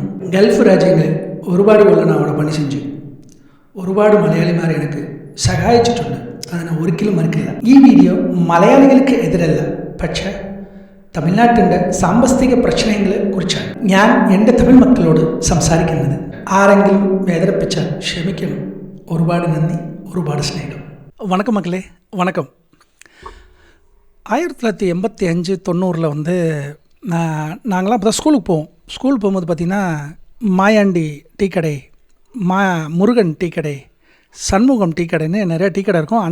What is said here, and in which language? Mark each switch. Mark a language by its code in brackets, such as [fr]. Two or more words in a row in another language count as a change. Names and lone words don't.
[ml] ഗൾഫ് രാജ്യങ്ങളിൽ ഒരുപാട് കൊല്ലം അവിടെ പണി செஞ்சு ഒരുപാട് മലയാളിമാരെ എനിക്ക് സഹായിച്ചിട്ടുണ്ട്. അതിനെ ഒരിക്കലും മറക്കില്ല. ഈ വീഡിയോ മലയാളികൾക്ക് എതിരല്ല, പക്ഷേ തമിഴ്നാട്ടിൻ്റെ സാമ്പത്തിക പ്രശ്നങ്ങളെ കുറിച്ചാണ് ഞാൻ എൻ്റെ തമിഴ് മക്കളോട് സംസാരിക്കുന്നത്. ആരെങ്കിലും വേദനിപ്പിച്ചാൽ ക്ഷമിക്കണം. ഒരുപാട് நன்றி, ഒരുപാട് സ്നേഹം. [ta] வணக்கம் மக்களே, வணக்கம். 1985 90 வந்து நாங்களாம் இப்போ தான் ஸ்கூலுக்கு போவோம். ஸ்கூல் போகும்போது பார்த்திங்கன்னா மாயாண்டி டீ கடை, முருகன் டீ கடை, சண்முகம் டீ கடைன்னு நிறையா டீ கடை இருக்கும்.